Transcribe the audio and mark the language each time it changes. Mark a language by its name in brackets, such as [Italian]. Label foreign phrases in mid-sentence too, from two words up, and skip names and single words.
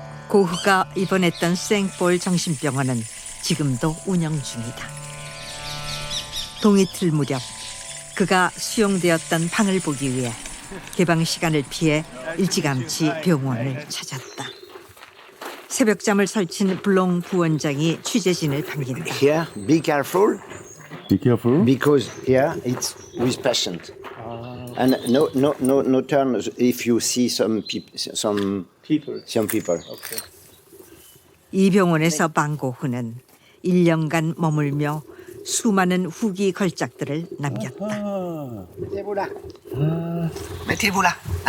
[Korean] 고흐가 입원했던 생폴 정신병원은 지금도 운영 중이다. 동이틀 무렵 그가 수용되었던 방을 보기 위해 개방 시간을 피해 일찌감치 병원을 찾았다. 새벽잠을 설친 블롱 부원장이 취재진을 반긴다. [English] Here, be careful, Be careful. because here it's with patient. And no turn if you see some people. [Korean] 이 병원에서 방고흐는 1년간 머물며 수많은 후기 걸작들을 남겼다. [French] Mettez-vous là. Mettez-vous là. Hein?